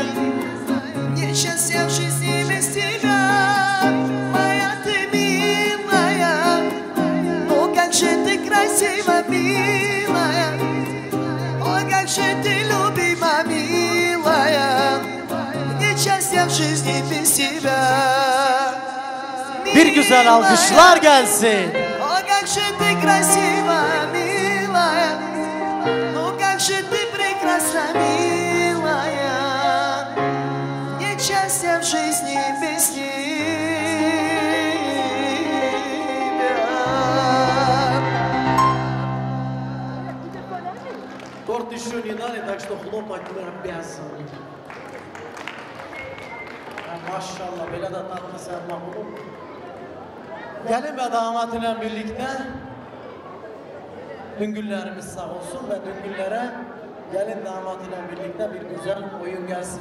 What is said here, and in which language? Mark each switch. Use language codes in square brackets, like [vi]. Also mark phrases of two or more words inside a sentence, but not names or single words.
[ru] Нет счастья в жизни без тебя. Моя ты милая. Ну как же ты красива, милая. О как же ты любима, милая. Счастья в жизни без тебя. [tr] Bir güzel alkışlar gelsin. [ru] О, как же ты красива, милая. Ну, как же ты прекрасна, милая. Нет счастья в жизни без тебя. Торт еще не дали, так что хлопать мы обязаны. [tr] Maşallah böyle de tatlı sevma bunu. Gelin ve damat ile birlikte düngüllerimiz sağ olsun ve düngüllere gelin damat ile birlikte bir güzel oyun gelsin.